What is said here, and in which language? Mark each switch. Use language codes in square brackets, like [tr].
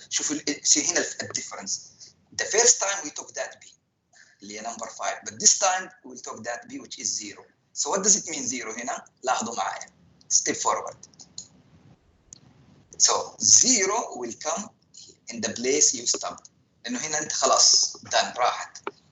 [ar] شوفوا [en] see [ar] هنا الديفرنس. [en] The first time we took that B, [ar] اللي هي [en] number 5, but this time we will took that B which is 0. So what does it mean 0 [ar] هنا? لاحظوا معايا. [en] Step forward. So 0 will come in the place you stopped. [ar] لأنه هنا أنت خلاص [en] done [ar] راحت.